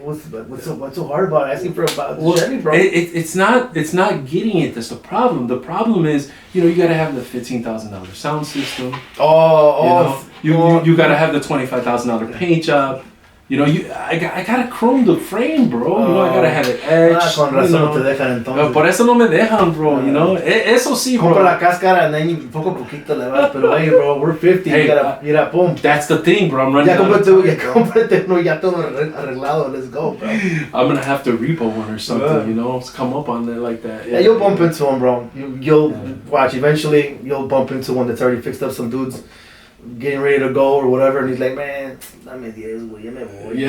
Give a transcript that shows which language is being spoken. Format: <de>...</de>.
<en>What's so hard about asking for a box Chevy, bro? It's not getting it. That's the problem. The problem is you gotta have the $15,000 sound system. You gotta have the $25,000 paint job. I gotta chrome the frame, bro. I gotta have it edged.</en> <es>Con razón no te dejan entonces. Por eso no me dejan, bro. Eso sí, bro. Compra la cáscara</es> <en>and then</en> <es>poquito le vas. Pero</es> <en>hey, bro, we're 50. Hey, you gotta boom. That's the thing, bro. I'm running.</en> <es>Cómprate uno ya todo arreglado.</es> <en>Let's go, bro. I'm gonna have to repo one or something. Come up on there like that. Yeah, you'll bump into one, bro. You'll watch. Eventually, you'll bump into one that's already fixed up. Some dudes getting ready to go or whatever, and he's like, man,</en> <es>dame 10, güey, ya me voy.</es>